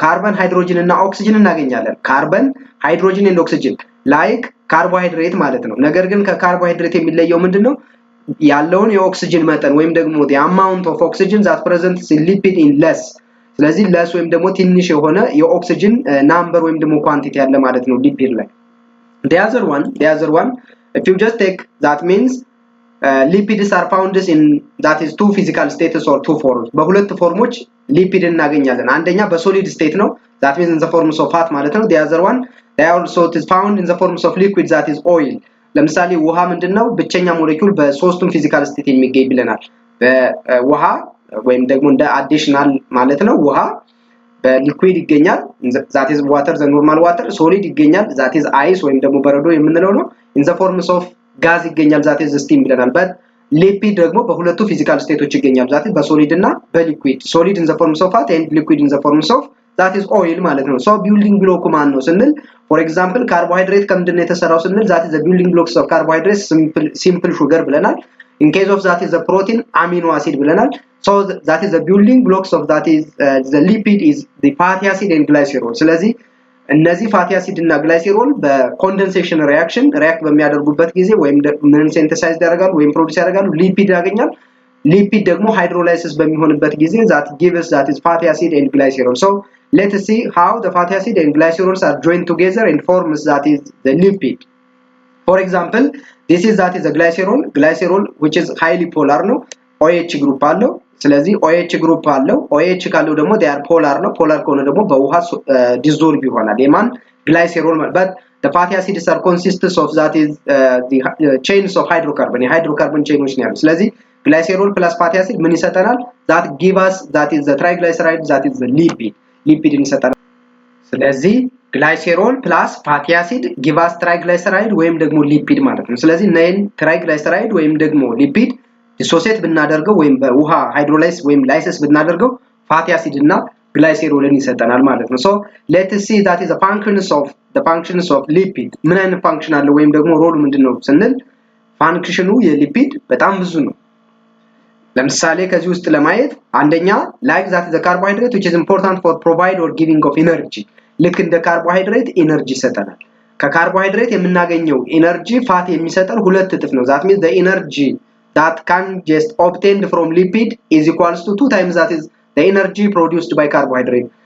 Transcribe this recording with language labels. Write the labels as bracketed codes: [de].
[am] ካርበን ሃይድሮጅን እና ኦክሲጅን እናገኛለን። ካርበን ሃይድሮጅን and ኦክሲጅን ላይክ ካርቦሃይድሬት ማለት ነው። ነገር ግን ከካርቦሃይድሬት የሚለየው ምንድነው? ያለውን የኦክሲጅን መጠን ወይም ደግሞ [en] the amount of oxygen that presents in lipid in less. [am] ስለዚህ less ወይም ደግሞ ትንሽ የሆነ የኦክሲጅን ናምበር ወይም ደግሞ ኳንቲቲ ያለ ማለት ነው ሊፒድ ላይ። [en] The other one, if you just take, that means lipids are found in that is two physical states or two forms. [am] በሁለት ፎርሞች ሊፒድ እናገኛለን። አንደኛ በሶሊድ ስቴት ነው, [en] that means in the forms of fat [am] ማለት ነው። [en] the other one they also is found in the forms of liquid, that is oil. [am] ለምሳሌ ውሃ ምንድነው? ብቸኛ ሞሌኪውል በሶስቱም ፊዚካል ስቴት የሚገኝ ብለናል። በውሃ ወይም ደግሞ እንደ አዲሽናል ማለት ነው ውሃ በሊኩዊድ ይገኛል, [en] that is water, the normal water. [am] ሶሊድ ይገኛል, [en] that is ice [am] ወይም ደግሞ በረዶ የምንለው ነው. [en] in the forms of gas [am] ይገኛል, [en] that is steam [am] ብለናል. but ሊፒድ ደግሞ በሁለቱ ፊዚካል ስቴቶች ይገኛል, that is በሶሊድ እና በሊኩዊድ. [en] ሶሊድ in the forms of fat and liquid in the forms of that is oil [am] ማለት ነው. [en] so building block [am] ማን ነው ስንል, [en] for example ካርቦሃይድሬት [am] ከምንድነው የተሰራው ስንል, [en] that is the building blocks of carbohydrates, simple sugar [am] ብለናል. [en] in case of that is the protein, amino acid [am] ብለናል. [en] so that is the building blocks of that is the lipid is the fatty acid and glycerol. [am] ስለዚህ እነዚህ ፋቲ አሲድ እና ግላይሴሮል በኮንደንሴሽን ሪያክት በሚያደርጉበት ጊዜ ወይም ምን ሲንተሳይዝ ያደርጋሉ ወይም ፕሮዲዩስ ያደርጋሉ? ሊፒድ ያገኛል። ሊፒድ ደግሞ ሃይድሮላይሲስ በሚሆንበት ጊዜ [en] that gives that is fatty acid and glycerol. so let us see how the fatty acid and glycerols are joined together and forms that is the lipid. for example this is that is a glycerol which is highly polar [am] ነው, OH ግሩፕ አለው። ስለዚህ OH ግሩፕ አለው። OH ካለው ደግሞ [en] they are polar [am] ነው። ፖላር ከሆነ ደግሞ በውሃ ዲዞልቭ ይሆናል የማን ግላይሴሮል። [en] but the fatty acids are consists of that is the chains of hydrocarbon, [am] የሃይድሮካርቦን ቼኖች ነው ያሉት። ስለዚህ ግላይሴሮል ፕላስ ፋቲ አሲድ ምን ይሰጠናል? [en] that give us that is the [am] triglyceride, that is the ሊፒድን ይሰጠናል። ስለዚህ ግላይሴሮል ፕላስ ፋቲ አሲድ [en] give us triglyceride [am] ወይም ደግሞ ሊፒድ ማለት ነው። ስለዚህ ነን ትራይግላይሰራይድ ወይም ደግሞ ሊፒድ ዲሶሴት ብናደርገው ወይም በውሃ ሃይድሮላይስ ወይም ላይሲስ ብናደርገው ፋቲ አሲድ እና ግላይሴሮልን ይሰጠናል ማለት ነው። [en] so let us see that is the functions of lipid. [am] ምን አይነት ፋንክሽን አለው ወይም ደግሞ ሮሉ ምንድነው ስንል, ፋንክሽኑ የሊፒድ በጣም ብዙ ነው። ለምሳሌ ከዚህ ውስጥ ለማየት አንደኛ [en] like that is the carbohydrate which is important for provide or giving of energy. [am] ልክ እንደ ካርቦሃይድሬት ኤነርጂ ይሰጠናል። ከካርቦሃይድሬት የምናገኘው ኤነርጂ ፋት የሚሰጠን ሁለት እጥፍ ነው. [en] that means the energy that can just obtained from lipid is equals to 2 times that is the energy produced by carbohydrate.